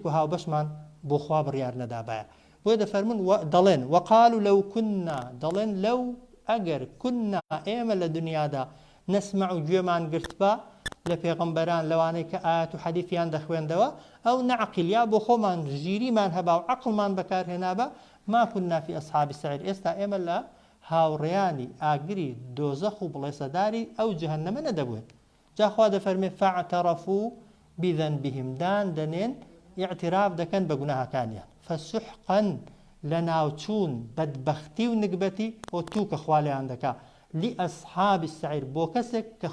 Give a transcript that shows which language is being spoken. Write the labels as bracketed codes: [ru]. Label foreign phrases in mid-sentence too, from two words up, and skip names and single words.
[ckb] و هاوبەشمان بۆ خوا بڕیار نەدابایە بۆ دەفەرمون دەڵێن [ar] وقالوا لو كنا [ckb] دەڵێن لەو ئەگەر كنا ئێمە لە دنیادا نسمع و گوێمان گرتبا لە پێغەمبەران لەوانەی کە ئاەت و حەدیثیان دەخوێندەوە ئەو نەعقل یا بۆ خۆمان ژیریمان هەبا و عەقڵمان بەکارهێنابە [ar] ما كنا في أصحاب السعير [ckb] ئێستا ئێمە لە هاوڕێیانی ئاگری دۆزەخ و بڵێسەداری ئەو جەهەنەمە نەدەبووین جا خوا دەفەرمێ [ar] فاعترفوا بذنبهم [ckb] دان دەنێن اعتراف دەکەن بە گوناهەکانیان فسحقا لەناوچوون بەدبەختی و نگبەتی بۆ تووکە خوا لێیان دەکا [ar] لأصحاب السعير [ckb] بۆ کەسێک کە